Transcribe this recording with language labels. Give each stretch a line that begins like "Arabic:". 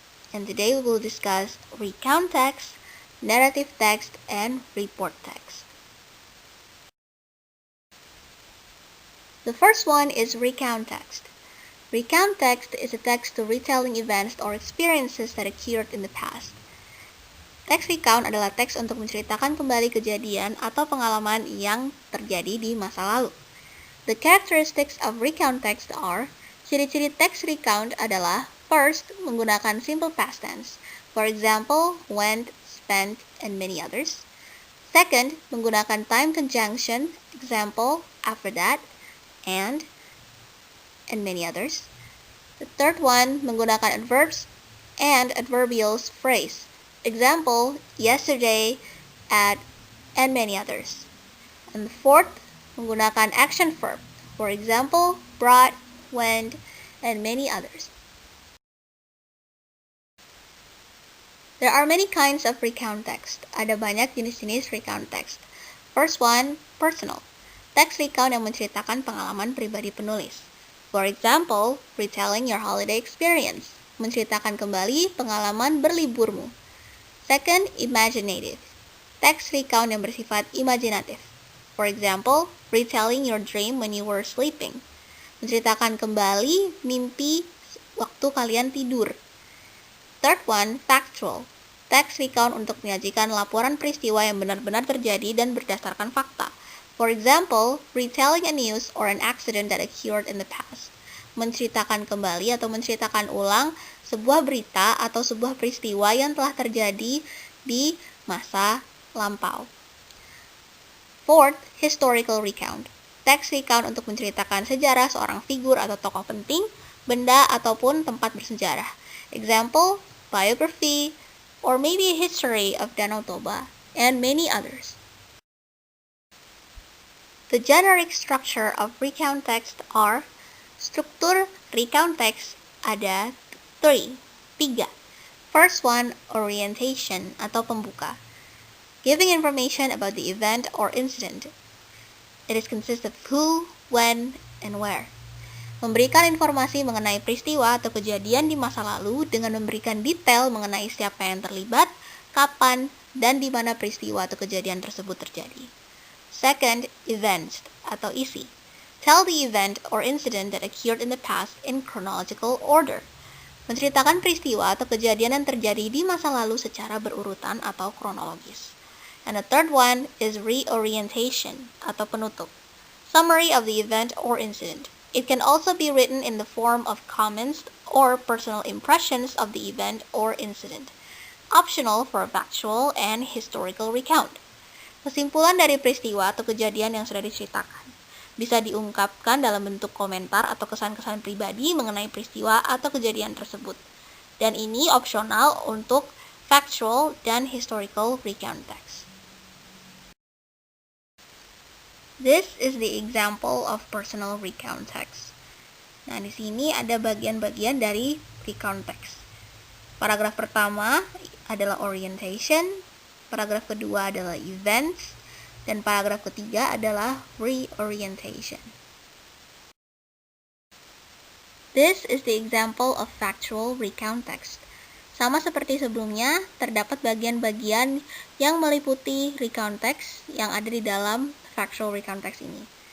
English: And today we will discuss recount text, narrative text, and report text. The first one is recount text. Recount text is a text to retelling events or experiences that occurred in the past.
Indonesian: Teks recount adalah teks untuk menceritakan kembali kejadian atau pengalaman yang terjadi di masa lalu.
English: The characteristics of recount text are:
Indonesian: ciri-ciri teks recount adalah
English: first,
Indonesian: menggunakan
English: simple past tense. For example, went, spent, and many others. Second,
Indonesian: menggunakan
English: time conjunction. Example, after that, and many others. The third one,
Indonesian: menggunakan
English: adverbs and adverbials phrase. Example, yesterday, at, and many others. And the fourth,
Indonesian: menggunakan
English: action verb. For example, brought, went, and many others. There are many kinds of recount text.
Indonesian: Ada banyak jenis-jenis recount text.
English: First one, personal.
Indonesian: Teks recount yang menceritakan pengalaman pribadi penulis.
English: For example, retelling your holiday experience.
Indonesian: Menceritakan kembali pengalaman berliburmu.
English: Second, imaginative.
Indonesian: Teks recount yang bersifat imajinatif.
English: For example, retelling your dream when you were sleeping.
Indonesian: Menceritakan kembali mimpi waktu kalian tidur.
English: Third one, factual.
Indonesian: Teks recount untuk menyajikan laporan peristiwa yang benar-benar terjadi dan berdasarkan fakta.
English: For example, retelling a news or an accident that occurred in the past.
Indonesian: Menceritakan kembali atau menceritakan ulang sebuah berita atau sebuah peristiwa yang telah terjadi di masa lampau.
English: Fourth, historical recount.
Indonesian: Teks recount untuk menceritakan sejarah seorang figur atau tokoh penting, benda ataupun tempat bersejarah.
English: Example, biography, or maybe a history of Danau Toba, and many others. The generic structure of recount text are:
Indonesian: struktur recount text ada 3.
English: First one, orientation
Indonesian: atau pembuka.
English: Giving information about the event or incident. It is consist of who, when, and where.
Indonesian: Memberikan informasi mengenai peristiwa atau kejadian di masa lalu dengan memberikan detail mengenai siapa yang terlibat, kapan, dan di mana peristiwa atau kejadian tersebut terjadi.
English: Second, events
Indonesian: atau isi.
English: Tell the event or incident that occurred in the past in chronological order.
Indonesian: Menceritakan peristiwa atau kejadian yang terjadi di masa lalu secara berurutan atau kronologis.
English: And the third one is reorientation
Indonesian: atau penutup.
English: Summary of the event or incident. It can also be written in the form of comments or personal impressions of the event or incident. Optional for factual and historical recount.
Indonesian: Kesimpulan dari peristiwa atau kejadian yang sudah diceritakan bisa diungkapkan dalam bentuk komentar atau kesan-kesan pribadi mengenai peristiwa atau kejadian tersebut. Dan ini opsional untuk factual dan historical recount text.
English: This is the example of personal recount text.
Indonesian: Nah, di sini ada bagian-bagian dari recount text. Paragraf pertama adalah orientation, paragraf kedua adalah events, dan paragraf ketiga adalah reorientation.
English: This is the example of factual recount text.
Indonesian: Sama seperti sebelumnya, terdapat bagian-bagian yang meliputi recount text yang ada di dalam factual recount text ini.